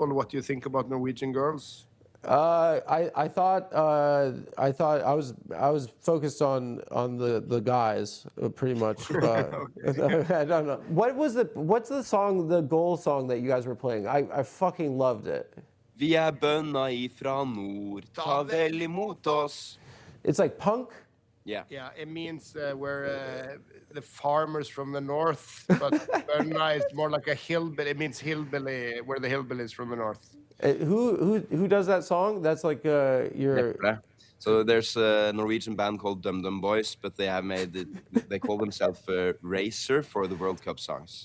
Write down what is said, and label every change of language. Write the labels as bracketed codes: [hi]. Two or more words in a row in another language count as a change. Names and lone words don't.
[en] What do you think about Norwegian girls? I thought I was focused on the guys pretty much. I don't know. What's the song, the goal song that you guys were playing? I fucking loved it. [no] Vi bønna ifra nord, ta vel imot oss. [en] It's like punk? Yeah, it means we're the farmers from the north, but [no] bønna [en] is more like a hillbilly. It means hillbilly, we're the hillbillies from the north. Who does that song? That's like your... So there's a Norwegian band called Dum Dum Boys, but they have they call themselves Racer for the World Cup songs.